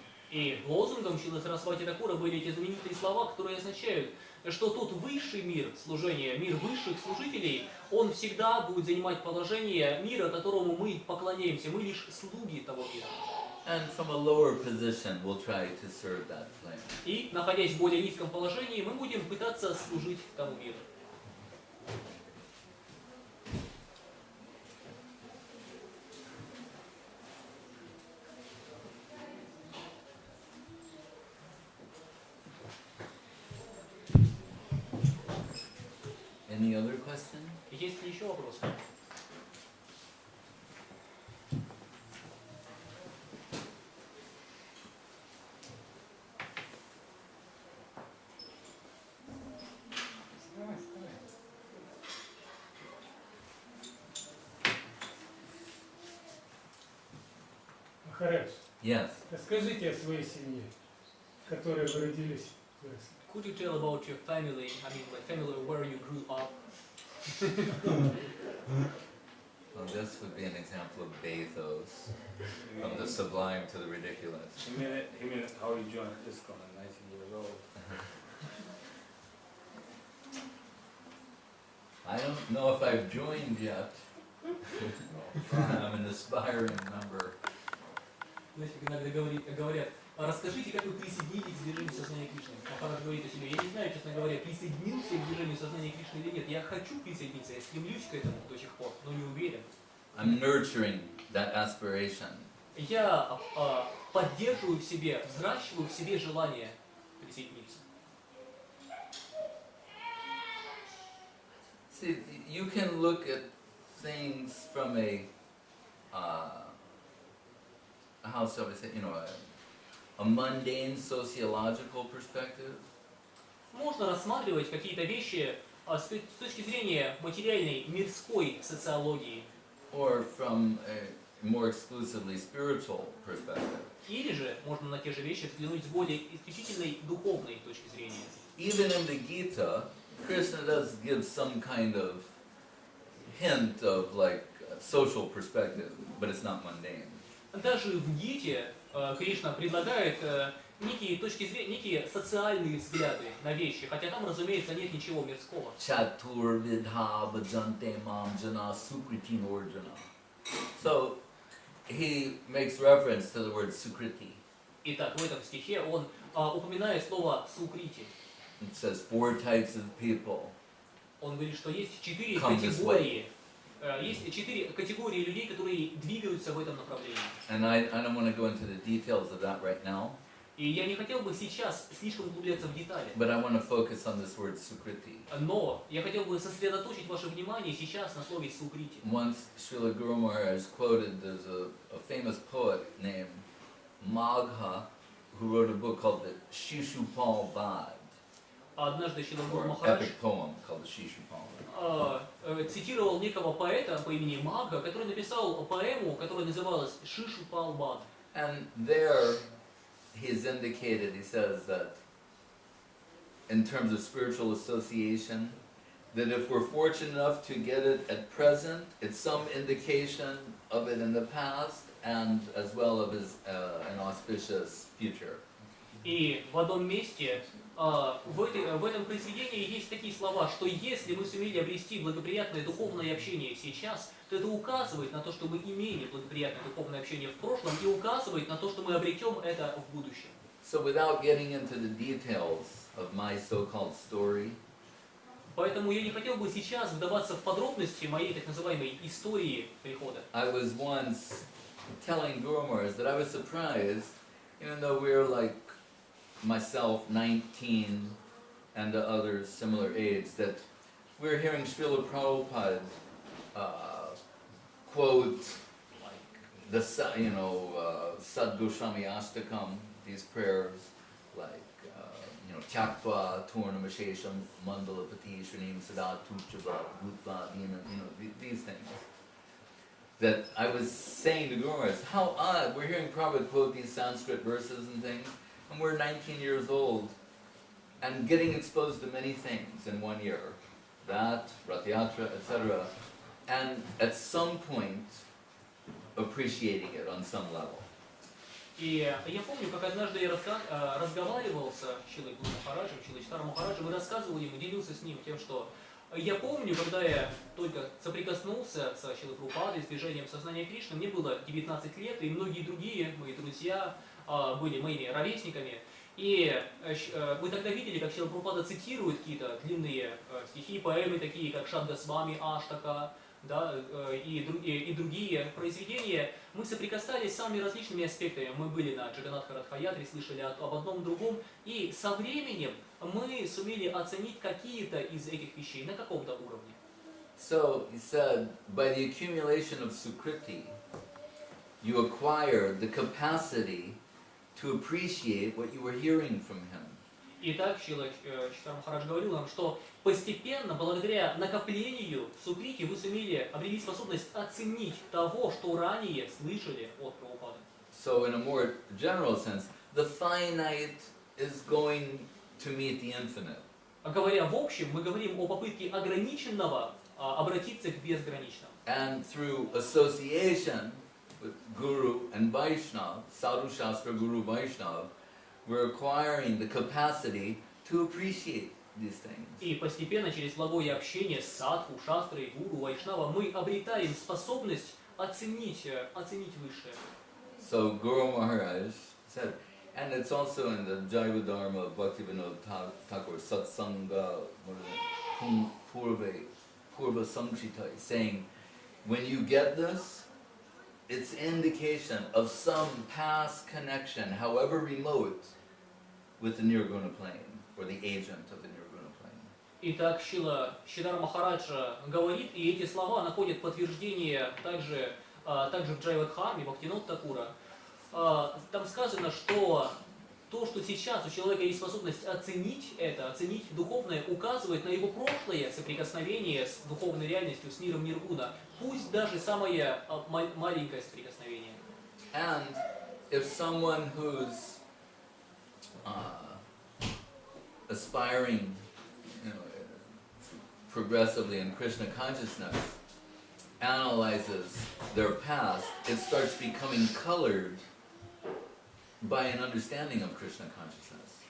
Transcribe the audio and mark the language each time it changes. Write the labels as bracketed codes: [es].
[ru] И лозунгом Шрилы Сарасвати Такура были эти знаменитые слова, которые означают, что тот высший мир служения, мир высших служителей, он всегда будет занимать положение мира, которому мы поклоняемся, мы лишь слуги того мира. [en] And from a lower position, we'll try to serve that plane. [ru] И, находясь в более низком положении, мы будем пытаться служить тому миру. [en] Any other question? [ru] Есть ли еще вопросы? Махарадж, [en] Yes. [ru] расскажите о своей семье, в которой вы родились, выросли. [en] Could you tell about your family, like family where you grew up? Well, this would be an example of bathos, from the sublime to the ridiculous. He meant how you joined ISKCON at 19 years old. I don't know if I've joined yet. I'm an aspiring member. [ru] Знаете, иногда говорят, расскажите, как вы присоединитесь к движению сознания Кришны. Махарадж говорит о себе, я не знаю, честно говоря, присоединился к движению сознания Кришны или нет. Я хочу присоединиться, я стремлюсь к этому до сих пор, но не уверен. [en] I'm nurturing that aspiration. [ru] Я поддерживаю в себе, взращиваю в себе желание присоединиться. [en] See, you can look at things from how shall we say, a mundane sociological perspective, [ru] Можно рассматривать какие-то вещи с точки зрения материальной, мирской социологии. [en] or from a more exclusively spiritual perspective. [ru] Или же можно на те же вещи взглянуть с более исключительной духовной точки зрения. [en] Even in the Gita, Krishna does give some kind of hint of like social perspective, but it's not mundane. [ru] Даже в Гите Кришна предлагает некие точки зрения, некие социальные взгляды на вещи, хотя там, разумеется, нет ничего мирского. [sa] Chatur vidha bhajante mam jana sukritin orjana. [en] So he makes reference to the word sukriti. [ru] Итак, в этом стихе он упоминает слово сукрити. [en] It says 4 types of people. [ru] Он говорит, что есть 4 [en] Come this [ru] категории. Есть 4 категории людей, которые двигаются в этом направлении. [en] And I don't want to go into the details of that right now, [ru] И я не хотел бы сейчас слишком углубляться в детали. [en] but I want to focus on this word sukriti. [ru] Но я хотел бы сосредоточить ваше внимание сейчас на слове сукрити. [en] Once Srila Guru Maharaj quoted, there's a famous poet named Magha who wrote a book called the Shishupal Bad, [ru] Однажды Шрила Гуру [en] or [ru] Махарадж [en] epic poem called the Shishupal Bad. [ru] цитировал некого поэта по имени Магха, который написал поэму, которая называлась «Шишу Палбад». [en] And there he's indicated, he says that in terms of spiritual association, that if we're fortunate enough to get it at present, it's some indication of it in the past and as well of an auspicious future. [ru] И в одном месте в этом произведении есть такие слова, что если мы сумели обрести благоприятное духовное общение сейчас, то это указывает на то, что мы имели благоприятное духовное общение в прошлом, и указывает на то, что мы обретем это в будущем. [en] So without getting into the details of my so-called story, [ru] Поэтому я не хотел бы сейчас вдаваться в подробности моей так называемой истории прихода. [en] I was once telling Guru Maharaj that I was surprised, even though we're like myself 19 and the others similar age, that we're hearing Srila Prabhupada quote like the Sad Goswami Ashtakam, these prayers like [sa] Tyaktva Tornamashesham Mandalapati Shrinim Sadatu Chava Bhutva, [en] these things. That I was saying to Guru Maharaj, how odd, we're hearing Prabhupada quote these Sanskrit verses and things, and we're 19 years old, and getting exposed to many things in 1 year, that, Rathayatra, etc., and at some point, appreciating it on some level. [ru] И я помню, как однажды я разговаривал с Шрилой Гуру Махараджем, Шрилой Махараджем, и рассказывал ему, делился с ним тем, что я помню, когда я только соприкоснулся с Шрилой Прабхупадой, с движением сознания Кришны, мне было 19 лет, и многие другие мои друзья были моими ровесниками. И мы тогда видели, как Шрила Прабхупада цитирует какие-то длинные стихи, поэмы, такие как Госвами, Аштака, да, и другие произведения. Мы соприкасались с самыми различными аспектами. Мы были на Джаганнатха-Радха-ятре, слышали об одном другом, и со временем мы сумели оценить какие-то из этих вещей на каком-то уровне. [en] So, he said, by the accumulation of Sukriti, you acquire the capacity to appreciate what you were hearing from him. [ru] Итак, Шрила Махарадж говорил нам, что постепенно, благодаря накоплению сукрити, вы сумели обрести способность оценить того, что ранее слышали от Прабхупады. [en] So in a more general sense, the finite is going to meet the infinite. [ru] Говоря в общем, мы говорим о попытке ограниченного обратиться к безграничному. [en] And through association with Guru and Vaishnava, Sadhu Shastra Guru Vaishnava, we're acquiring the capacity to appreciate these things. [ru] И постепенно, через благое общение с садху, шастрой, гуру, вайшнава, мы обретаем способность оценить высшее. [en] So Guru Maharaj said, and it's also in the Jaiva Dharma of Bhaktivinoda Thakur Satsanga, what is it? Purva Samchita, saying, when you get this, it's indication of some past connection, however remote, with the Nirguna plane, or the agent of the Nirguna plane. [ru] Итак, Шридар Махараджа говорит, и эти слова находят подтверждение также в Джайвадхарме, Бхактивинода Такура. Там сказано, что то, что сейчас у человека есть способность оценить это, оценить духовное, указывает на его прошлое соприкосновение с духовной реальностью, с миром Ниргуна, пусть даже самое маленькое соприкосновение. [en] And if someone who's aspiring, progressively in Krishna consciousness, analyzes their past, it starts becoming colored by an understanding of Krishna consciousness.